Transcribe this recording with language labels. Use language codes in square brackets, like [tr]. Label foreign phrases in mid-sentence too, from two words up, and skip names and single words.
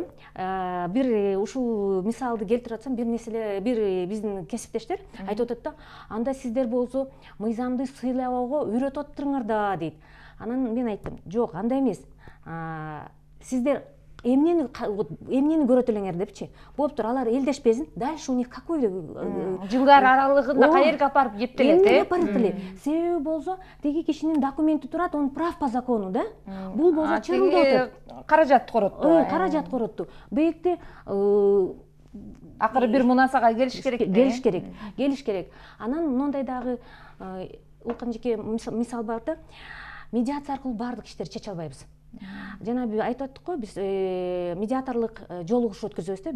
[ky] Бир ушул мисалды келтирип атсам, бир нерселер, бир биздин кесиптештер айтып атат да, анда сиздер болсо мыйзамды сыйлабоого үйрөтүп атырыңар да дейт. Анан мен айттым, жок, андай эмес. Сиздер эмнени көрөт элеңер депчи. Болуптур, алар элдешпесин. [ru] Дальше у них какой [ky] жылдар аралыгында кайерге апарып жептелет, эмнеге апарып эле. Себеби болсо, теги кишинин документи турат, [ru] он прав по закону да. [ky] Бул болсо чырылдап атат. Каражат коротту. Каражат коротту. Бейикте акыры бир мунасага келиш керек. Анан мындай дагы улкан жеке мисал бар да. Медиация аркылуу баардык иштерди чече албайбыз. Жана айтып аттык го, биз медиаторлук жолугушуу өткөзөбүз да.